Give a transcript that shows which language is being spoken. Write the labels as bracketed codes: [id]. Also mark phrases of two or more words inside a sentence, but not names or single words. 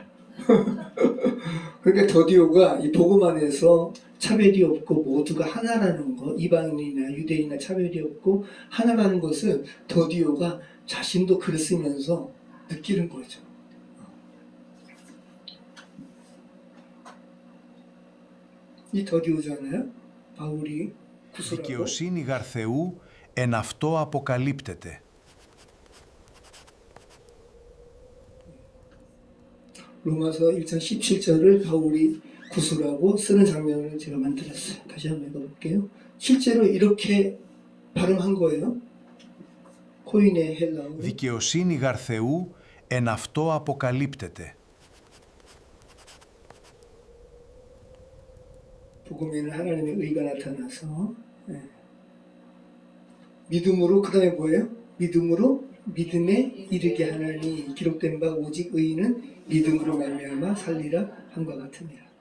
[ko] 그러니까 더디오가 이 복음 안에서 차별이 없고 모두가 하나라는 거, 이방인이나 유대인이나 차별이 없고 하나라는 것을 더디오가 자신도 글을 쓰면서 느끼는 거죠. 이 더디오잖아요. 바울이 구술하고 [el] Δικαιοσύνη γαρ Θεού εν αυτό αποκαλύπτεται. [ko] 로마서 1장 17절을 바울이 구술하고 쓰는 장면을 제가 만들었어요. 다시 한번 읽어볼게요. 실제로 이렇게 발음한 거예요. 코인의 헬라어. [el] Δικαιοσύνη γαρ Θεού εν αυτό αποκαλύπτεται. [ko] 복음에는 하나님의 의가 나타나서 믿음으로 그 다음에 뭐예요? 믿음으로 믿음에 이르게 하나니 기록된 바 오직 의인은 믿음으로 말미암아 살리라 함과 같으니라.